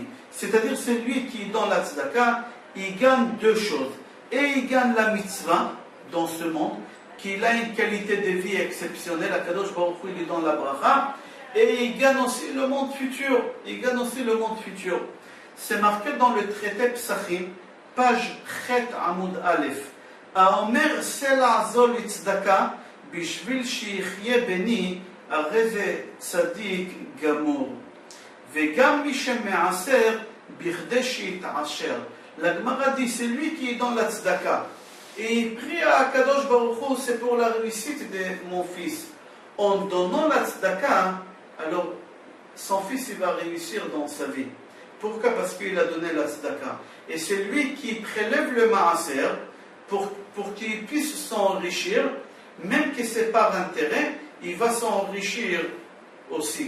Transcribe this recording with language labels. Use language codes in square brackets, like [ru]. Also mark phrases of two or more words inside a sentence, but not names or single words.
[fr] C'est-à-dire, celui qui est dans la tzedaka, il gagne 2 choses. Et il gagne la mitzvah dans ce monde, qu'il a une qualité de vie exceptionnelle, [he] הקדוש ברוך הוא, [fr] il est dans la bracha, et il gagne aussi le monde futur. Il gagne aussi le monde futur. C'est marqué dans le traité Psachim, page Chet Amoud Aleph. [he] האומר סלע זו לצדקה בשביל שיחיה בני, הרי זה צדיק גמור. וגם מי שמעשר בכדי שיתעשר. [fr] La Gemara dit, c'est lui qui est dans la tzedaka. Et il prie à [he] הקדוש ברוך הוא, [fr] c'est pour la réussite de mon fils. En donnant la tzedaka, alors son fils il va réussir dans sa vie. Pourquoi? Parce qu'il a donné la tzedaka. Et c'est lui qui prélève le maaser pour qu'il puisse s'enrichir, même que c'est par intérêt, il va s'enrichir aussi.